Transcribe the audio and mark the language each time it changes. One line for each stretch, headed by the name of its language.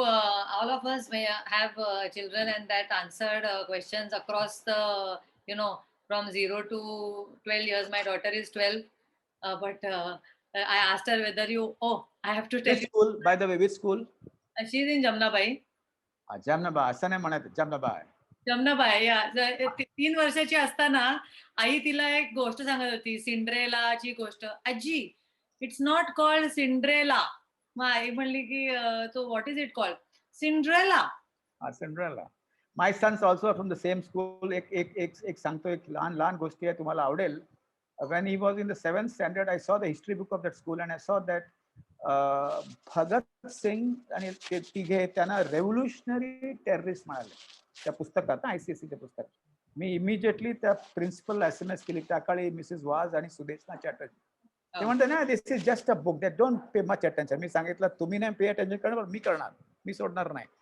English: All of us may have children, and that answered questions across the, from 0 to 12 years. My daughter is 12, but I asked her whether I have to tell Which school, by the way, which school? She's in Jamnabai.
Marathi: Jamnabai, असं नाही म्हणत, Jamnabai. Jamnabai, 3 वर्षाची असताना आई तिला एक गोष्ट सांगत होती, सिंड्रेलाची गोष्ट.
English: आजी, it's not called Cinderella.
Marathi: मग आई म्हणली की तो
English: What is it called?
Marathi: Cinderella. Cinderella.
English: My sons also from the same school.
Marathi: एक सांगतो, एक लहान गोष्टी आहे, तुम्हाला आवडेल.
English: When he was in the 7th standard, I saw the history book of that school, and I saw that Bhagat Singh
Marathi: आणि ते तिघे त्यांना रेव्होल्युशनरी टेररिस्ट म्हणाले त्या पुस्तकात, ICSEच्या पुस्तकात. मी इमिजिएटली त्या प्रिन्सिपलला SMS केली, त्या काळी मिसेस वाज आणि सुदेशना चॅटर्जी. ते म्हणते ना,
English: This is just a book, that don't pay much attention.
Marathi: मी सांगितलं तुम्ही नाही पे अटेन्शन करणार, मी करणार, मी सोडणार नाही.